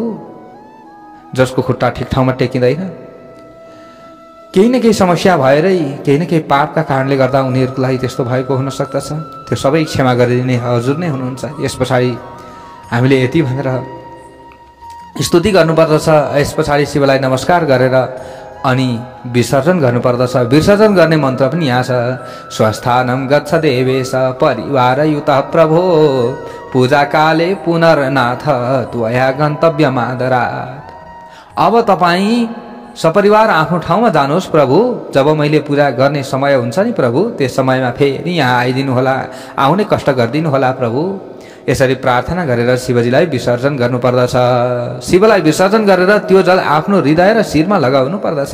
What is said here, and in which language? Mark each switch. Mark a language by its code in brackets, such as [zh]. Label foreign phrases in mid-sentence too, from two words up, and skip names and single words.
[ne] जसको खुट्टा ठिक ठाउँमा टेकिँदैन, केही न केही समस्या भएरै केही न केही पापका कारणले गर्दा उनीहरूको लागि त्यस्तो भएको हुन सक्दछ, त्यो सबै क्षमा गरिदिने हजुर नै हुनुहुन्छ। यस पछाडि हामीले यति भनेर स्तुति गर्नुपर्दछ। यस पछाडि शिवलाई नमस्कार गरेर अनि विसर्जन गर्नुपर्दछ। विसर्जन गर्ने मन्त्र पनि यहाँ छ। [sa] स्वस्थानं गच्छ देवेश परिवारयुतः प्रभो पूजा काले पुनर्नाथ त्वया गन्तव्यमादरात्। [ne] अब तपाईँ सपरिवार आफ्नो ठाउँमा जानुहोस् प्रभु। जब मैले पूजा गर्ने समय हुन्छ नि प्रभु, त्यस समयमा फेरि यहाँ आइदिनु होला, आउने कष्ट गरिदिनु होला प्रभु। यसरी प्रार्थना गरेर शिवजीलाई विसर्जन गर्नुपर्दछ। शिवलाई विसर्जन गरेर त्यो जल आफ्नो हृदय र शिरमा लगाउनु पर्दछ।